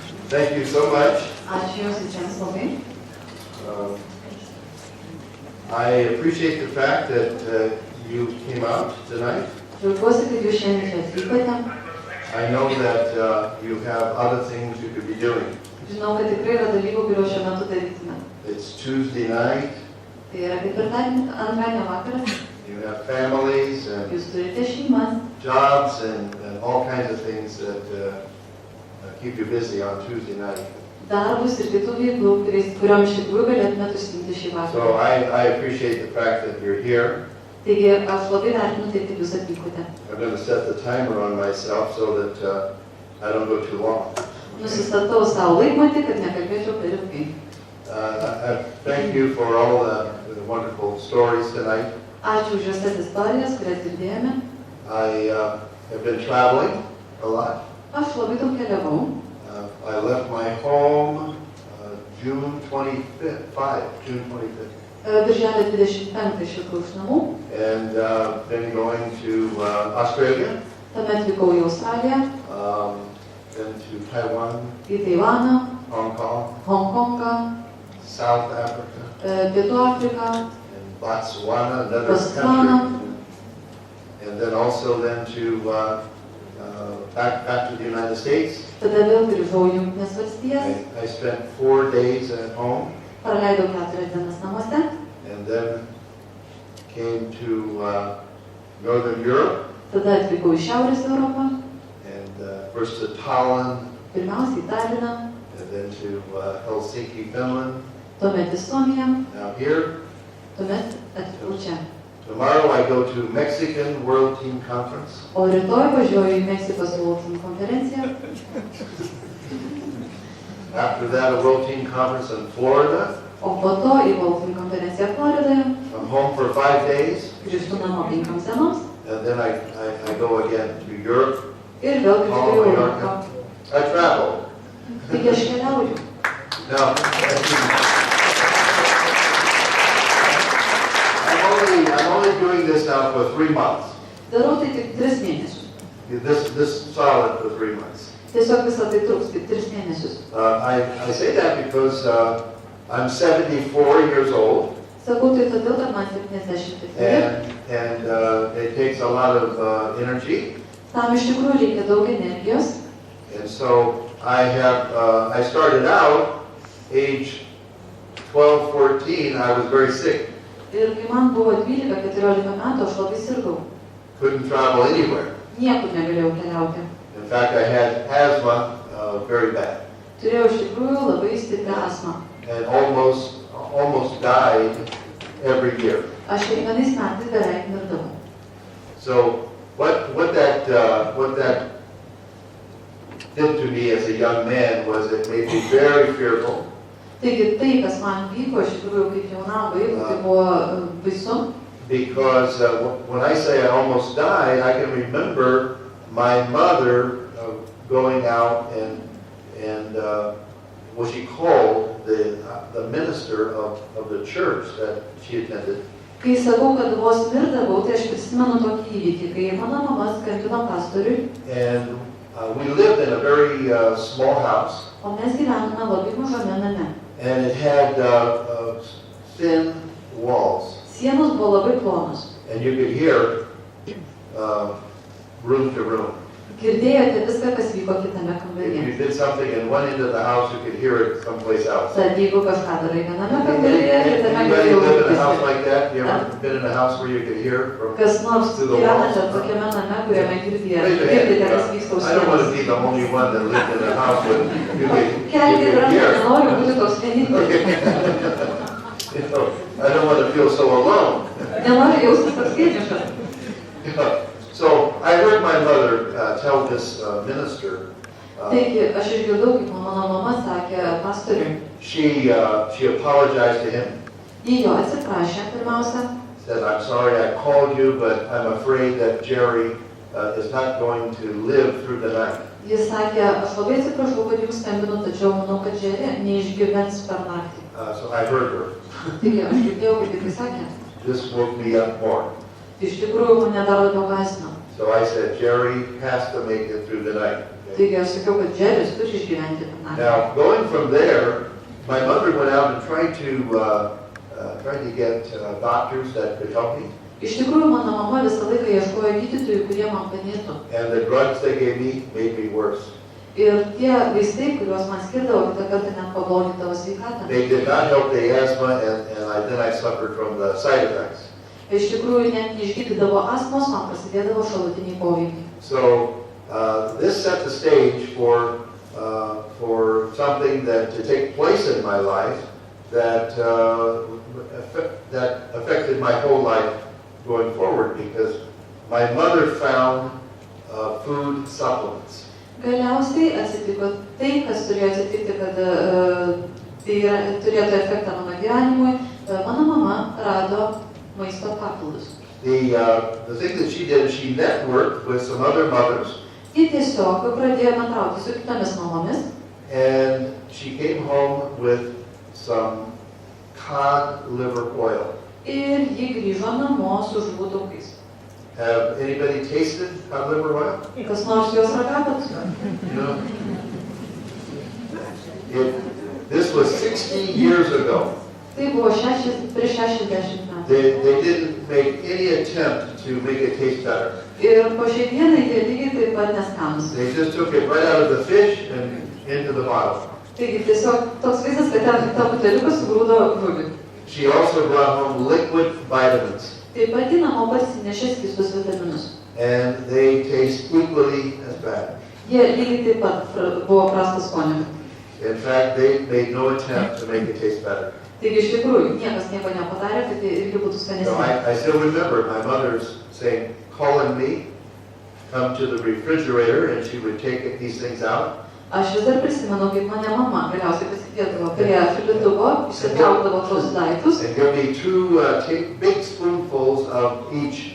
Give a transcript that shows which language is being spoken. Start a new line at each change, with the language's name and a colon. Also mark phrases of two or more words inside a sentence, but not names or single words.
English: Thank you so much.
Lithuanian: Ačiū Jums visiems labai.
English: I appreciate the fact that you came out tonight.
Lithuanian: Džiaugiuosi, kad Jūs šiandien čia atvykote.
English: I know that you have other things you could be doing.
Lithuanian: Žinau, kad tikrai yra dalykų, kuriuos šiuo metu darytume.
English: It's Tuesday night.
Lithuanian: Tai yra ketvirtadienio, antradienio vakaras.
English: You have families and
Lithuanian: Jūs turite šeimas,
English: jobs and all kinds of things that keep you busy on Tuesday night.
Lithuanian: darbus ir kitų veiklų, kuriuom iš tikrųjų galėtumėte užsiimti šį vakarą.
English: So I appreciate the fact that you're here.
Lithuanian: Taigi aš labai vertinu tai, kad Jūs atvykote.
English: I'm going to set the timer on myself so that I don't go too long.
Lithuanian: Nusistatau savo laikmatį, kad nekalbėčiau per ilgai.
English: I thank you for all the wonderful stories tonight.
Lithuanian: Ačiū už Jūsų istorijas, kurias girdėjome.
English: I have been traveling a lot.
Lithuanian: Aš labai daug keliavau.
English: I left my home June 25th.
Lithuanian: Birželio 25 išvykau iš namų.
English: And then going to Australia.
Lithuanian: Tuomet vykau į Australiją,
English: Then to Taiwan,
Lithuanian: į Taivaną,
English: Hong Kong,
Lithuanian: Honkongą,
English: South Africa,
Lithuanian: Pietų Afriką,
English: and Botswana, another
Lithuanian: Botswana.
English: country. And then also then to back to the United States.
Lithuanian: Tada vėl grįžau į Jungtines Valstijas,
English: I spent 4 days at home,
Lithuanian: praleidau 4 dienas namuose,
English: and then came to Northern Europe,
Lithuanian: tada atvykau į Šiaurės Europą,
English: and first to Tallinn,
Lithuanian: pirmiausia į Taliną,
English: and then to Helsinki, Finland.
Lithuanian: tuomet į Suomiją,
English: Now here,
Lithuanian: tuomet atvykau čia.
English: tomorrow I go to Mexican World Team Conference.
Lithuanian: O rytoj važiuoju į Meksikos World Team konferenciją,
English: After that, a World Team Conference in Florida.
Lithuanian: o po to į World Team konferenciją Floridoje,
English: I'm home for 5 days,
Lithuanian: grįžtu namo 5 dienoms
English: and then I go again to Europe.
Lithuanian: ir vėl grįžtu į Europą.
English: I travel.
Lithuanian: Taigi aš keliauju.
English: Now, I'm only doing this now for 3 months.
Lithuanian: Darau tai tik 3 mėnesius.
English: This solid for 3 months.
Lithuanian: Tiesiog visą tai truks tik 3 mėnesius.
English: I say that because I'm 74 years old,
Lithuanian: Sakau tai todėl, kad man 74.
English: and it takes a lot of energy.
Lithuanian: Tam iš tikrųjų reikia daug energijos.
English: And so I started out age 12, 14, I was very sick.
Lithuanian: Ir kai man buvo 12-14 metų, aš labai sirgau.
English: Couldn't travel anywhere.
Lithuanian: Niekur negalėjau keliauti.
English: In fact, I had asthma very bad
Lithuanian: Turėjau iš tikrųjų labai stiprią astmą.
English: and almost died every year.
Lithuanian: Aš kiekvienais metais beveik mirdavau.
English: So what that did to me as a young man was it made me very fearful.
Lithuanian: Taigi tai, kas man vyko iš tikrųjų kaip jaunam vaikui, tai buvo baisu.
English: Because when I say I almost died, I can remember my mother going out and what she called the minister of the church that she attended.
Lithuanian: Kai sakau, kad vos mirdavau, tai aš prisimenu tokį įvykį, kai mano mama skambino pastoriui,
English: And we lived in a very small house,
Lithuanian: o mes gyvenome labai mažame name.
English: and it had thin walls,
Lithuanian: Sienos buvo labai plonos.
English: and you could hear room to room.
Lithuanian: Girdėjote viską, kas vyko kitame
English: If
Lithuanian: kambaryje.
English: you did something in one end of the house, you could hear it someplace else.
Lithuanian: Tad jeigu kažką darai viename kambaryje, kitame
English: Anybody
Lithuanian: galėjau
English: live in a
Lithuanian: girdėti.
English: house like that? You ever been in a house where you could hear from
Lithuanian: Kas nors
English: through the walls?
Lithuanian: gyvenate tokiame name, kuriame girdėjote,
English: Raise your
Lithuanian: girdite,
English: hand.
Lithuanian: kas vyksta už
English: I don't want to
Lithuanian: sienos.
English: be the only one that lived in a house where you
Lithuanian: Kelkite
English: could
Lithuanian: ranką,
English: hear.
Lithuanian: nenoriu būti toks vienintelis.
English: You know, I don't want to feel so alone.
Lithuanian: Nenoriu jaustis toks vienišas.
English: So I heard my mother tell this minister.
Lithuanian: Taigi, aš išgirdau, kaip mano mama sakė pastoriui.
English: She apologized to him.
Lithuanian: Ji jo atsiprašė pirmiausia.
English: Said, "I'm sorry I called you, but I'm afraid that Jerry is not going to live through the night."
Lithuanian: Jis sakė, aš labai atsiprašau, kad jums skambinu, tačiau manau, kad Jerry neišgyvens per naktį.
English: So I heard her.
Lithuanian: Taigi, aš girdėjau, kaip jis sakė.
English: This woke me up more.
Lithuanian: Iš tikrųjų, mane dar labiau gąsdino.
English: So I said, Jerry has to make it through the night.
Lithuanian: Taigi aš sakiau, kad Džeris turi išgyventi vienatvę.
English: Now, going from there, my mother went out and tried to get doctors that could help me.
Lithuanian: Iš tikrųjų, mano mama visą laiką ieškojo gydytojų, kurie man padėtų.
English: And the drugs they gave me made me worse.
Lithuanian: Ir tie vaistai, kuriuos man skirdavo, kitą kartą net pablogindavo sveikatą.
English: They did not help the asthma, and then I suffered from the side effects.
Lithuanian: Iš tikrųjų, net neišgydydavo astmos, man prasidėdavo šalutiniai poveikiai.
English: So this set the stage for something that to take place in my life that affected my whole life going forward, because my mother found food supplements.
Lithuanian: Galiausiai atsitiko tai, kas turėjo atsitikti, kad tai turėtų efektą mano gyvenimui. Mano mama rado maisto papildus.
English: The thing that she did, she networked with some other mothers.
Lithuanian: Ji tiesiog pradėjo bendrauti su kitomis mamomis.
English: And she came home with some cod liver oil.
Lithuanian: Ir ji grįžo namo su žuvų taukais.
English: Have anybody tasted cod liver oil?
Lithuanian: Kas nors juos ragavot?
English: No. This was 60 years ago.
Lithuanian: Tai buvo prieš 60 metų.
English: They didn't make any attempt to make it taste better.
Lithuanian: Ir po šiai dienai jie lygiai taip pat neskanūs.
English: They just took it right out of the fish and into the bottle.
Lithuanian: Taigi tiesiog toks vaizdas, kad ten tą buteliuką sugrūdo žuvį.
English: She also brought home liquid vitamins.
Lithuanian: Taip pat ji namo parsinešė skystus vitaminus.
English: And they taste equally as bad.
Lithuanian: Jie lygiai taip pat buvo prastas skonio.
English: In fact, they made no attempt to make it taste better.
Lithuanian: Taigi iš tikrųjų, niekas nieko nepadarė, kad jie irgi būtų
English: So
Lithuanian: skanesni.
English: I still remember my mother's saying, calling me, come to the refrigerator, and she would take these things out.
Lithuanian: Aš vis dar prisimenu, kaip mane mama galiausiai pasikviesdavo prie šaldytuvo, išsitraukdavo tos daiktus,
English: And give me two big spoonfuls of each.